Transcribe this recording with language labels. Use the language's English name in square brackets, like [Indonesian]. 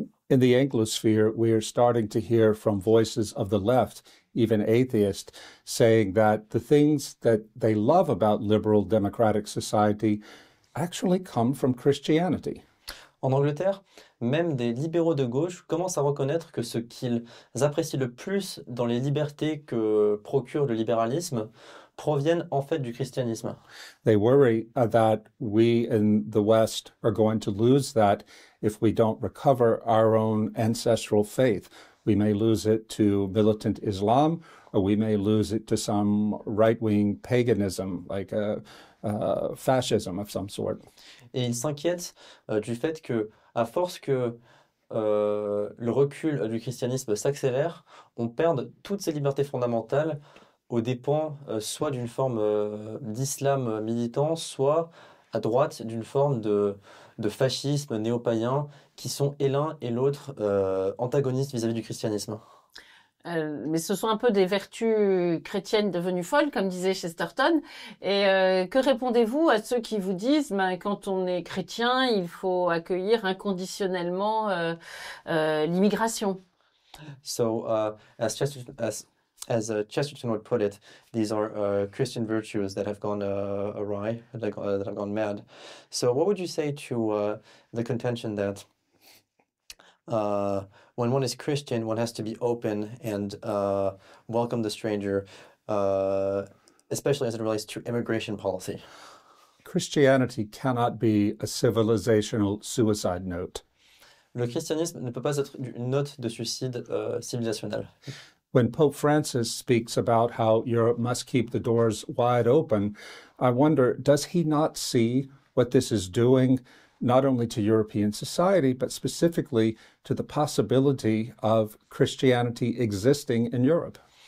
[English] In the Anglosphere, we are starting to hear from voices of the left, even atheists, saying that the things that they love about liberal democratic society actually come from Christianity. [French] En Angleterre, même des libéraux de gauche commencent à reconnaître que ce qu'ils apprécient le plus dans les libertés que procure le libéralisme proviennent en fait du christianisme. [English] They worry that we in the West are going to lose that if we don't recover our own ancestral faith. We may lose it to militant Islam, or we may lose it to some right-wing paganism, like fascism of some sort. [French] Et ils s'inquiètent du fait que, à force que le recul du christianisme s'accélère, on perde toutes ces libertés fondamentales aux dépens soit d'une forme d'islam militant, soit à droite d'une forme de fascisme néo-païen, qui sont et l'un et l'autre antagonistes vis-à-vis du christianisme. Mais ce sont un peu des vertus chrétiennes devenues folles, comme disait Chesterton. Et que répondez-vous à ceux qui vous disent, quand on est chrétien, il faut accueillir inconditionnellement l'immigration? [English] So, as Chesterton would put it, these are Christian virtues that have gone awry, that have gone mad. So, what would you say to the contention that when one is Christian, one has to be open and welcome the stranger, especially as it relates to immigration policy? Christianity cannot be a civilizational suicide note. [French] Le christianisme ne peut pas être une note de suicide civilisationnelle. [English] When Pope Francis speaks about how Europe must keep the doors wide open, I wonder, does he not see what this is doing, not only to European society, but specifically to the possibility of Christianity existing in Europe?